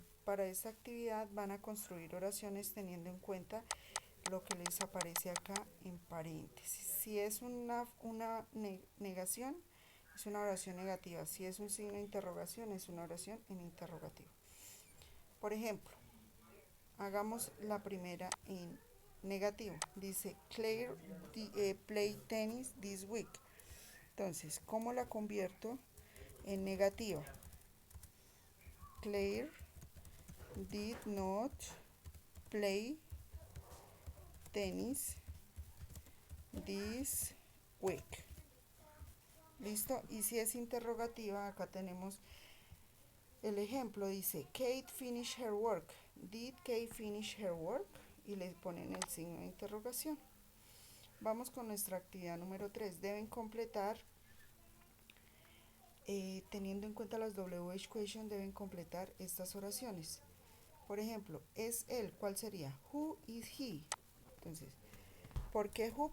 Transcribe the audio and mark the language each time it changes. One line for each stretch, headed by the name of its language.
Spanish: Para esta actividad van a construir oraciones teniendo en cuenta lo que les aparece acá en paréntesis. Si es una negación, es una oración negativa. Si es un signo de interrogación, es una oración en interrogativo. Por ejemplo, hagamos la primera en negativo. Dice,
English: Claire play tennis this week.
Spanish: Entonces, ¿cómo la convierto en negativa?
English: Claire did not play tennis this week.
Spanish: ¿Listo? Y si es interrogativa, acá tenemos el ejemplo. Dice,
English: Kate finished her work. Did Kate finish her work?
Spanish: Y le ponen el signo de interrogación. Vamos con nuestra actividad número 3. Deben completar, teniendo en cuenta las WH question, deben completar estas oraciones. Por ejemplo, es él, ¿cuál sería?
English: Who is he?
Spanish: Entonces, ¿por qué
English: who?